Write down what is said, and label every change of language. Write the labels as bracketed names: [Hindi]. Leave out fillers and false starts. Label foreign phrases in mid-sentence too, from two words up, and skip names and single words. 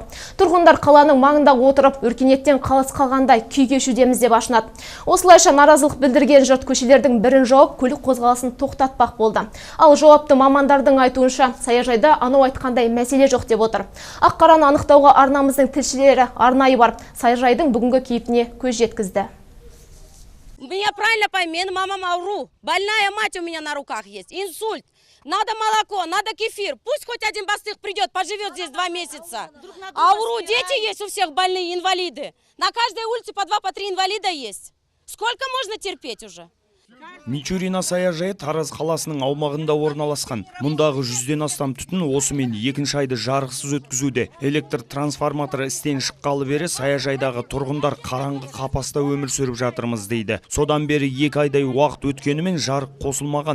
[Kazakh] Тұрғындар қаланың маңында отырып, өркениеттен қалыс қалғандай күй кешудеміз деп ашынады. Осылайша наразылық білдірген жұрт көшелердің бірін жауып, көлік қозғалысын тоқтатпақ болды. Ал жауапты мамандардың айтуынша, саяжайда анау айтқандай мәселе жоқ деп отыр. Ақ-қараны анықтауға арнамыздың тілшілері арнайы барып, саяжайдың бүгінгі кейпіне көз жеткізді. [Russian] Меня правильно пойми, мама ауру. Больная мать у меня на руках есть. Инсульт. Надо молоко, надо кефир. Пусть хоть один бастых придет, поживет здесь 2 месяца. Ауру, дети есть у всех больные, инвалиды. На каждой улице по 2-3 инвалида есть. Сколько можно терпеть уже? [Kazakh] Мичурино саяжайы Тараз қаласының аумағында орналасқан. Мұндағы 100-ден астам түтін осымен 2 айды жарықсыз өткізуде. Электр трансформаторы істен шыққалы бері саяжайдағы тұрғындар қараңғы қапаста өмір сүріп жатырмыз дейді. Содан бері 2 айдай уақыт өткенімен жарық қосылмаған.